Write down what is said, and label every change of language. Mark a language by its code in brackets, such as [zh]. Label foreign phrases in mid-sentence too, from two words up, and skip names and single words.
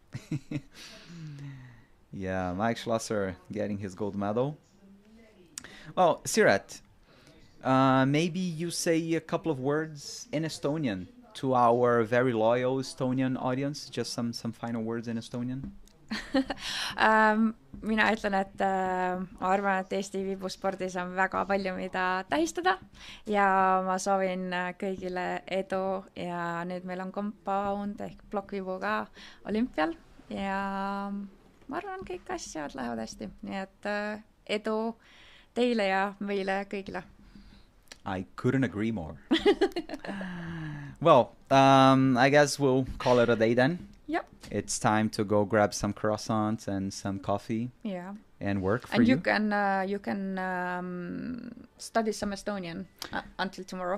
[en] Yeah, Mike Schlosser getting his gold medal. Well, Sirat, maybe you say a couple of words in Estonian to our very loyal Estonian audience. Just some final words in Estonian. [et] Mina ütlen, et ma arvan, et Eesti viibuspordis on väga palju, mida tähistada ja ma soovin kõigile edu ja nüüd meil on compound ehk plokkviibu ka olümpial ja ma arvan, kõik asjad lähevad hästi, nii et edu teile ja meile kõigile. [en] I couldn't agree more. Well, I guess we'll call it a day then. Yep. It's time to go grab some croissants and some coffee. Yeah. And work for and you. And you can study some Estonian until tomorrow.